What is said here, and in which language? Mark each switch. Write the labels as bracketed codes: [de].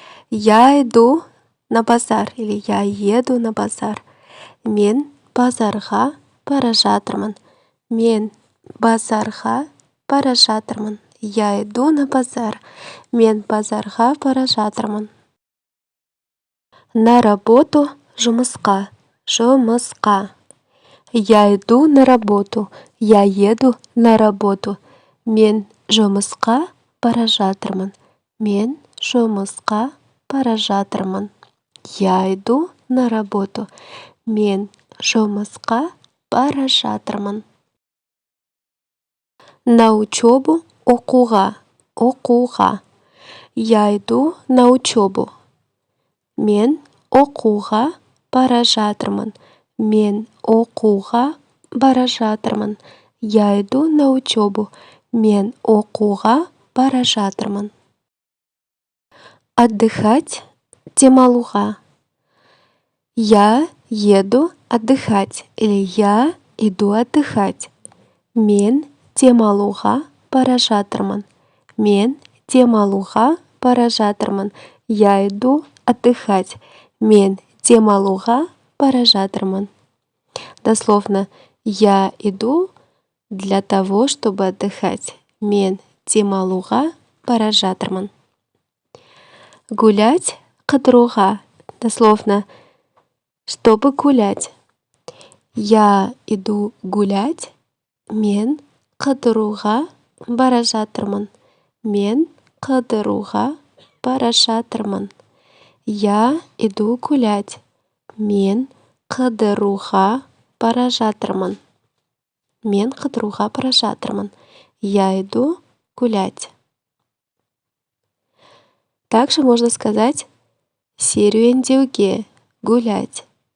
[ru] Я иду на базар или я еду на базар. [kk] Мен базарға бара жатырмын. Мен базарға бара жатырмын. [ru] Я иду на базар. [kk] Мен базарға бара жатырмын. [ru] На работу, [kk] жұмысқа. Жұмысқа. [ru] Я иду на работу. Я еду на работу. [kk] Мен жұмысқа бара жатырмын. Мен жұмысқа бара жатырмын. [ru] Я иду на работу. [kk] Мен жұмысқа бара жатырмын. [ru] На учебу, [kk] оқуға. Оқуға. [ru] Я иду на учебу. [kk] Мен оқуға бара жатырмын. Мен оқуға бара жатырмын. [ru] Я иду на учебу. [kk] Мен оқуға бара жатырмын. [ru] Отдыхать, [kk] демалуға. [ru] Я еду отдыхать или я иду отдыхать. [kk] Мен демалуға бара жатырмын. Мен демалуға бара жатырмын. [ru] Я иду отдыхать. [kk] Мен демалуға бара жатырмын. [ru] Дословно, я иду для того, чтобы отдыхать. [kk] Мен демалуға бара жатырмын. Гулять, қыдыруға. [ru] Дословно, чтобы гулять. Я иду гулять. [kk] Мен қыдыруға бара жатырмын. Мен қыдыруға бара жатырмын. [ru] Я иду гулять. [kk] Мен қыдыруға бара жатырмын. Мен қыдыруға бара жатырмын. [ru] Я иду гулять. Также можно сказать серуендеуге, гулять.